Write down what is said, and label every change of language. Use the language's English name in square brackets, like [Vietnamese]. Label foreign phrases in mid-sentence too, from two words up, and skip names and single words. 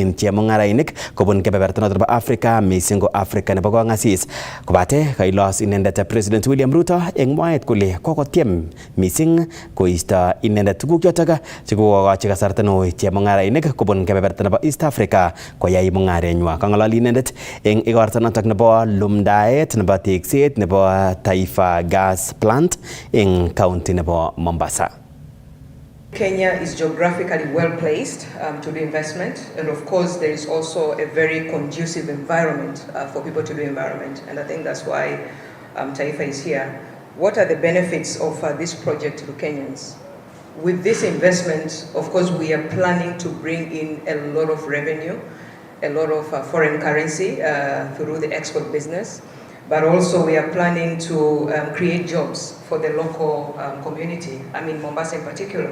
[Kalenjin] chemung'arainik kobun kebeberta noton nebo Afrika mising ko Afrika nebo kong'asis kobate kailos inendet President William Ruto eng mwaet kole kokotiem mising koisto inendet tuguk chotok chekokochi kasarta neo chemung'arainik kobun kebeberta nebo East Africa koyai mung'arenywa. Kang'alali inendet eng igorta notok nebo lumdaet nebo tekset nebo Taifa Gas Plant eng county nebo Mombasa. [English] Kenya is geographically well placed to do investment, and of course there is also a very conducive environment for people to do environment, and I think that's why Taifa is here. What are the benefits of this project to Kenyans? With this investment, of course, we are planning to bring in a lot of revenue, a lot of foreign currency through the export business, but also we are planning to create jobs for the local community, I mean Mombasa in particular.